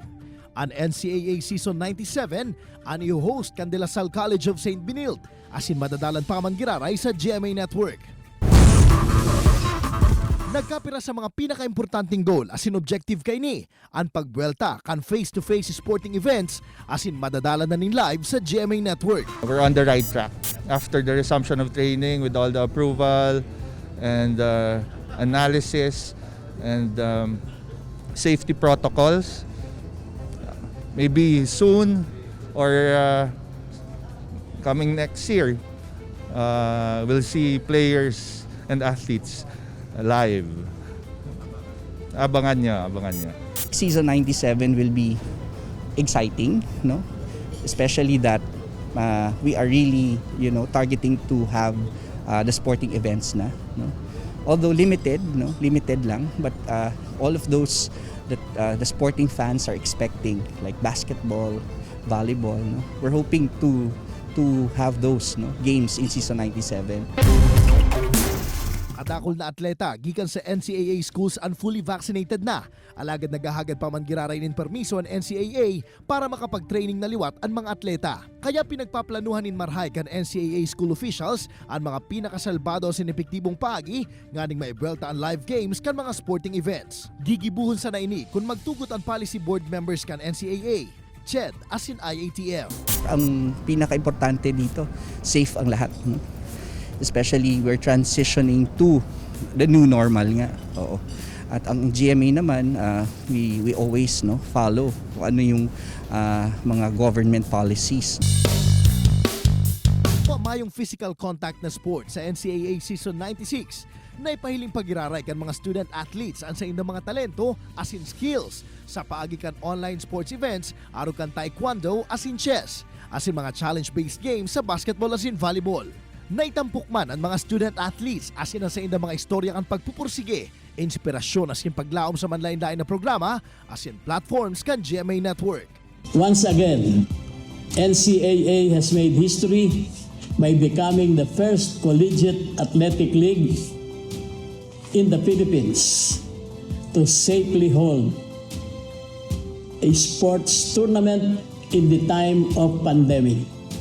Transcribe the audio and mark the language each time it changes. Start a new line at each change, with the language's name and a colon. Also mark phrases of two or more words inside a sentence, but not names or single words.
Bikol: Ang NCAA Season 97 ang i-host kan De La Salle College of St. Benilde asin madadalan pa man giraray sa GMA Network. Nagkapira sa mga pinaka-importanting goal asin objective kay ni ang pagbuelta kan
English: face-to-face sporting events
Bikol: asin madadala na nin live sa GMA Network.
English: We're on the right track. After the resumption of training with all the approval and analysis and safety protocols, maybe soon or coming next year, we'll see players and athletes live.
Bikol: Abangan niya.
English: Season 97 will be exciting, no? Especially that we are really, targeting to have the sporting events na, no? Although limited lang, but all of those that the sporting fans are expecting, like basketball, volleyball, no? We're hoping to have those, games in Season 97.
Bikol: Kadakol na atleta gikan sa NCAA schools ang
English: fully vaccinated
Bikol: na. Alagad nagahagad pa man giraray nin permiso ang NCAA para makapag-training na liwat ang mga atleta. Kaya pinagpaplanuhan nin marhay kan NCAA
English: school officials
Bikol: ang mga pinakasalbado sa epektibong paagi nganing maibuelta ang live games kan mga
English: sporting events.
Bikol: Gigibuhon sa naini kung magtugot ang
English: policy board members
Bikol: kan NCAA, CHED asin IATF.
Filipino: Ang pinaka-importante dito, safe ang lahat, no?
English: Especially we're transitioning to the new normal nga.
Filipino: Oo. At ang GMA naman,
English: we always follow
Filipino: kung ano yung mga
English: government policies.
Bikol: Pamayong
English: physical contact
Bikol: na sport sa NCAA Season 96 na ipahiling pagiraray kan mga
English: student athletes
Bikol: ang sa indang mga talento asin skills sa paagi kan
English: online sports events
Bikol: aro kan taekwondo asin chess asin mga
English: challenge-based games
Bikol: sa basketball asin volleyball. Naitampok man ang mga
English: student athletes
Bikol: asin ang sa indang mga istorya kan pagpupursige, inspirasyon asin paglaom sa manlain-lain na programa asin platforms kan GMA Network.
English: Once again, NCAA has made history by becoming the first collegiate athletic league in the Philippines to safely hold a sports tournament in the time of pandemic.